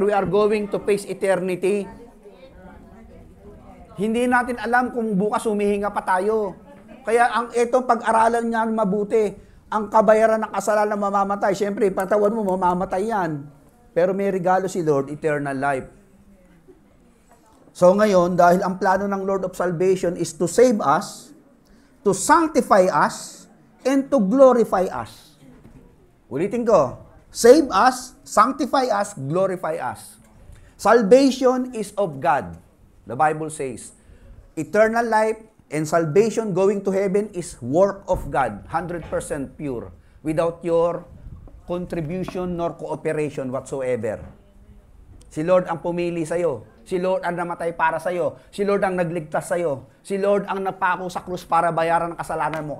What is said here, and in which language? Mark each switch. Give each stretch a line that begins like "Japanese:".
English: We are going to face eternity.
Filipino: Hindi natin alam kung bukas humihinga pa tayo. Kaya itong pag-aralan niya mabuti, ang kabayaran ng kasalanan mamamatay. Siyempre, patawan mo, mamamatay yan. Pero may regalo si Lord, eternal life.
English: So
Filipino: ngayon, dahil ang plano ng
English: Lord of Salvation is to save us, to sanctify us, and to glorify us.
Filipino: Ulitin ko,
English: save us, sanctify us, glorify us. Salvation is of God. The Bible says, eternal life and salvation going to heaven is work of God, 100% pure, without your contribution nor cooperation whatsoever.
Filipino: Si Lord ang pumili sa'yo. Si Lord ang namatay para sa'yo. Si Lord ang nagligtas sa'yo. Si Lord ang napako sa krus para bayaran ang kasalanan mo.